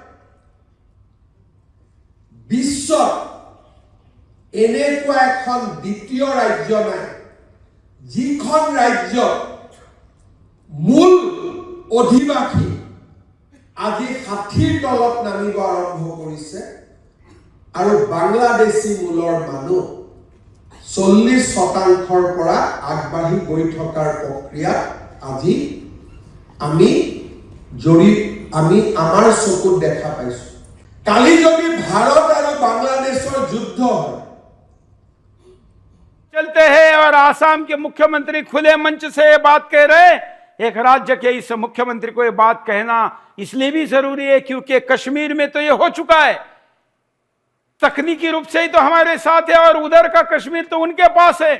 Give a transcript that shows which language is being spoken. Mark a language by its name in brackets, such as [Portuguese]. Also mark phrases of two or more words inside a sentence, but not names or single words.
[Assamese] বিশ্বত এনেকুৱা এখন দ্বিতীয় ৰাজ্য নাই যিখন ৰাজ্য মূল অধিবাসী আজি 60ৰ তলত নামিব আৰম্ভ কৰিছে আৰু বাংলাদেশী মূলৰ মানুহ 40%ৰ পৰা আগবাঢ়ি গৈ থকাৰ প্ৰক্ৰিয়া আজি আমি আমাৰ চকুত দেখা পাইছো। কালি যদি ভাৰত আৰু বাংলাদেশৰ যুদ্ধ হয় [Hindi] चलते हैं और आसाम के मुख्यमंत्री खुले मंच से ये बात कह रहे हैं। एक राज्य के इस मुख्यमंत्री को ये बात कहना इसलिए भी जरूरी है क्योंकि कश्मीर में तो ये हो चुका है, तकनीकी रूप से ही तो हमारे साथ है और उधर का कश्मीर तो उनके पास है।